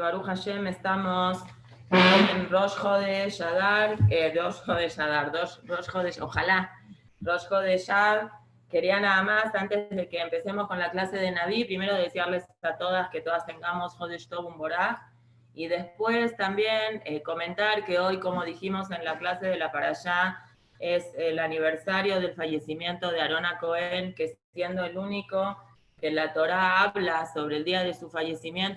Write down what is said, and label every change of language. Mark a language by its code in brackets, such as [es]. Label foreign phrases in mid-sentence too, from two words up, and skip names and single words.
[he] ברוך השם [es] estamos en [he] ראש חודש אדר, ראש חודש, [es] ojalá, [he] ראש חודש אב. [es] Quería nada más, antes de que empecemos con la clase de Naví, primero desearles a todas que todas tengamos [he] חודש טוב בורה, [es] y después también comentar que hoy, como dijimos en la clase de la Parashá, es el aniversario del fallecimiento de Aarón Cohen, que siendo el único que la Torá habla sobre el día de su fallecimiento.